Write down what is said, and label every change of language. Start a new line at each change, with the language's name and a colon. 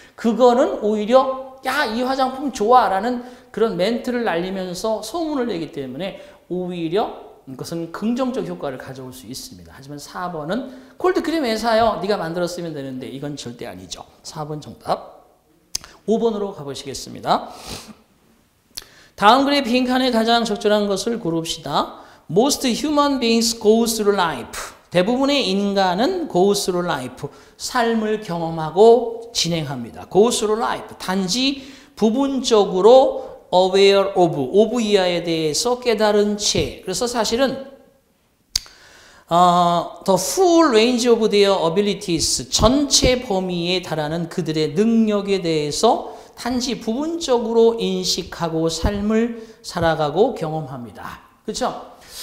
Korean: 그거는 오히려 야, 이 화장품 좋아 라는 그런 멘트를 날리면서 소문을 내기 때문에 오히려 그것은 긍정적 효과를 가져올 수 있습니다. 하지만 4번은 콜드크림 왜 사요? 네가 만들어 쓰면 되는데 이건 절대 아니죠. 4번 정답. 5번으로 가보시겠습니다. 다음 글의 빈칸에 가장 적절한 것을 고릅시다.
English: Most human beings go through life.
Korean: 대부분의 인간은
English: go through life.
Korean: 삶을 경험하고 진행합니다.
English: go through life.
Korean: 단지 부분적으로 aware of 이하에 대해서 깨달은 채. 그래서 사실은
English: the full range of their abilities,
Korean: 전체 범위에 달하는 그들의 능력에 대해서 단지 부분적으로 인식하고 삶을 살아가고 경험합니다. 그렇죠?